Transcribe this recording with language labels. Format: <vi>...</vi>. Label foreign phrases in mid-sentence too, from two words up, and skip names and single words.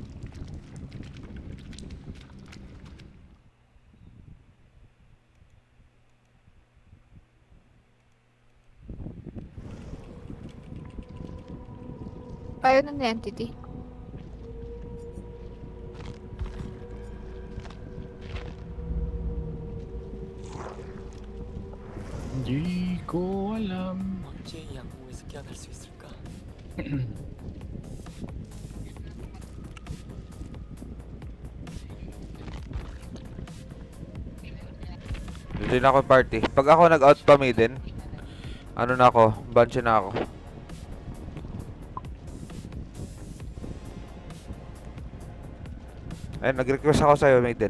<tl>Ayaw na entity. Hindi ko alam.</tl> <ko>언제 이 악몽에서 깨어날 수 있을까?</ko> <tl>Dito na ako party. Pag ako nag-out pa maiden, ano na ako, banshee na ako. Ayun, nag-request ako sa'yo, maiden.</tl>